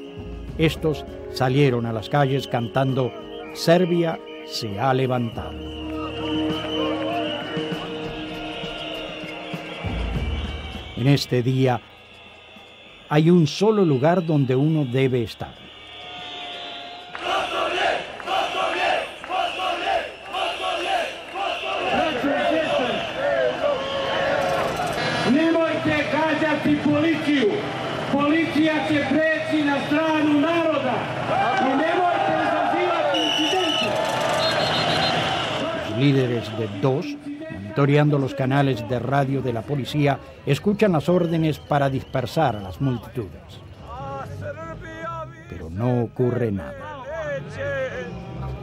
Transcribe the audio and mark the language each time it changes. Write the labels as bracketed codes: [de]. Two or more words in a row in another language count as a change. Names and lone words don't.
[es] Estos salieron a las calles cantando «Serbia se ha levantado». En este día hay un solo lugar donde uno debe estar. [sr] Nemojte gađati policiju. Policija će preći na stranu naroda. I nemojte izazivati incidente. [es] Los líderes de DOS, monitoreando los canales de radio de la policía, escuchan las órdenes para dispersar a las multitudes. Pero no ocurre nada.